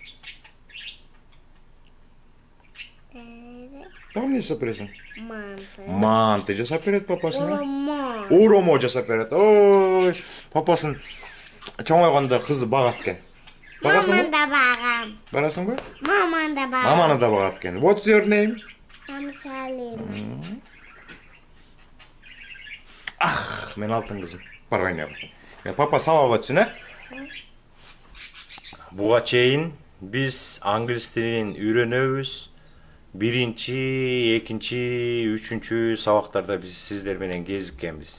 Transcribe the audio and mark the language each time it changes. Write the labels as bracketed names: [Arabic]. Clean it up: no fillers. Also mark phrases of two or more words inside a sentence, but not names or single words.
[Kyrgyz] Там эмне жасап бересиң? Манты. Манты жасап берет папасына. Уромо жасап берет. Ой, папасын чоңойгондо кызы багат экен. Маманы да багам. Барасыңбы? Маманы да багам. Маманы да багат экен. [English] What's your name? [Kyrgyz] Салима. Мен алтын кызым. Бар ойнайбы. Папа сабак өтсүн, Буга чейин биз англис тилин үйрөнөбүз. Биринчи, экинчи, үчүнчү сабактарда биз сиздер менен кезиккенбиз.